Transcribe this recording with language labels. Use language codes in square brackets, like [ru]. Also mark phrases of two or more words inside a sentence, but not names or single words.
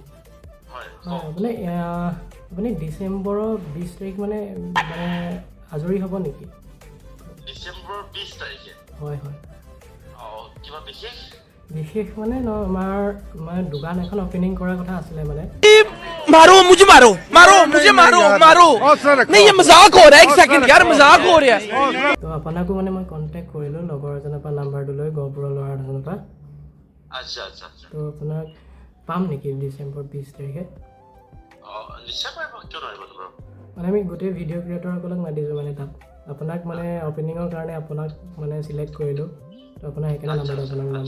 [as] হয় হয় আপুনি ডিচেম্বৰৰ 20 তাৰিখ মানে আজৰি হ'ব নেকি ডিচেম্বৰৰ 20 তাৰিখে হয় হয় কিবা বিশেষ বিশেষ মানে আমাৰ দোকান এখন অপেনিং কৰাৰ কথা আছিলে মানে [hi] मारो मुझे मारो नहीं ये मजाक हो रहा है एक सेकंड यार मजाक हो रहा है [as] তো আপোনাকো মানে মই কণ্টেক্ট কৰিলোঁ লগৰ এজনৰ পৰা নাম্বাৰটো লৈ গহপুৰৰ ল'ৰা এজনৰ পৰা আচ্ছা তো আপোনাক পাম নেকি ডিচেম্বৰ 20 তাৰিখে নিশ্চয় পাৰিব কিয় নোৱাৰিব বাৰু মানে আমি গোটেই ভিডিঅ' ক্ৰিয়েটৰসকলক মাতিছোঁ মানে তাত আপোনাক মানে অপেনিঙৰ কাৰণে আপোনাক মানে চিলেক্ট কৰিলোঁ তো আপোনাৰ সেইকাৰণে নাম্বাৰটো আপোনাক ল'ম